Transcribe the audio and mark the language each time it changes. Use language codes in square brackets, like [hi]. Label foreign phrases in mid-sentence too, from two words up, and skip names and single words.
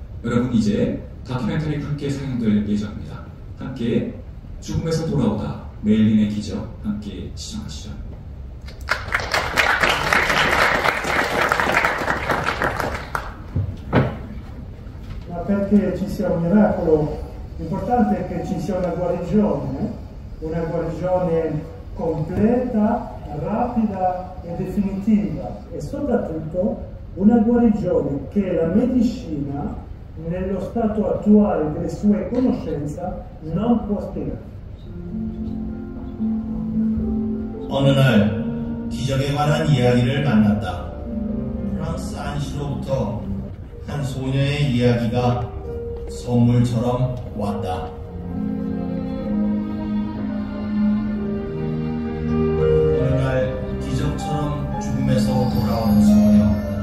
[ko] 여러분 이제 다큐멘터리가 함께 상영될 예정입니다. 함께 죽음에서 돌아오다 메일린의 기적 함께 시청하시죠. [it] Ma perché ci sia un miracolo, l'importante è che ci sia una guarigione completa, rapida e definitiva e soprattutto una guarigione che la medicina nello stato attuale delle sue conoscenze non può spiegare. [ko] 어느 날 기적에 관한 이야기를 만났다. 프랑스 안시로부터 한 소녀의 이야기가 선물처럼 왔다. 어느 날 기적처럼 죽음에서 돌아온 소녀.